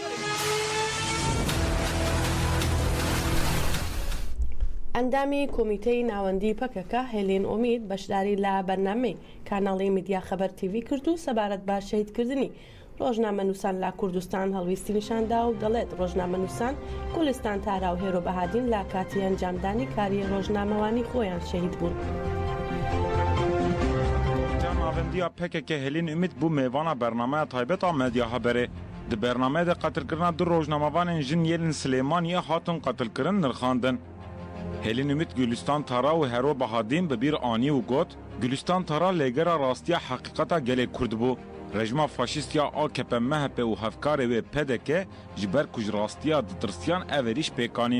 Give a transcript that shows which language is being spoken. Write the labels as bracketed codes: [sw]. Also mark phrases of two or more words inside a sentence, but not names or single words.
[ckb] ئەندامی کۆمیتەی ناوەندی پەکەکە هێلین ئۆمید بەشداری لە بەرنامەی کاناڵی میدیا خەبەر تیڤی کرد و سەبارەت بە شەهیدکردنی ڕۆژنامەنووسان لە کوردستان هەڵویستی نیشاندا و دەڵێت ڕۆژنامەنووسان گولستان تارا و هێرۆ بەهادین لە کاتی ئەنجامدانی کاری ڕۆژنامەوانی خۆیان شەهید بوون. [ku] ناوەندیە پەکەکە هێلین ئومید بوو میوانە بەرنامەیە تایبەتە مەدیا هەبەرێ di bernameyê de qetilkirina du rojnamevanên jin Yelin Silêmaniyê hatin qetilkirin nirxandin. Hêlin Ümit Gülistan Tara û Hero Bahadîn bi bîr anî û got, Gülistan Tara lêgera rastiya heqîqeta gelê Kurd bû. Rejima faşîstiya AKP, MHP û hevkarê wê PDK ji ber ku ji rastiya ditirsiyan ev êrîş pêkanîn.